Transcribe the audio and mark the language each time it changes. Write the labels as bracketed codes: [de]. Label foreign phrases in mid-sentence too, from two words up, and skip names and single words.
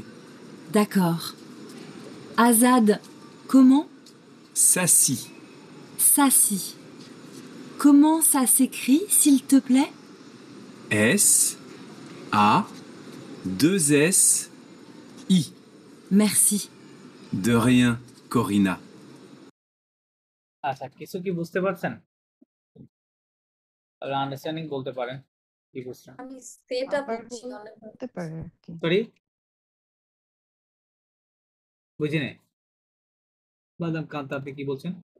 [fr] D'accord. Azad, comment? Sassy. Sassy. Comment ça s'écrit, s'il te plaît? S, A, 2 S, I. Merci. De rien, Corinna. [bn] আচ্ছা, কিছু কি বুঝতে পারছেন? আন্ডারস্ট্যান্ডিং বলতে পারেন, কি বুঝছেন? আমি সেটা আবার বুঝছি অনেক। বলতে পারে আর কি। সরি, বুঝিনি। বাদাম কান্তা, আপনি কি বলছেন?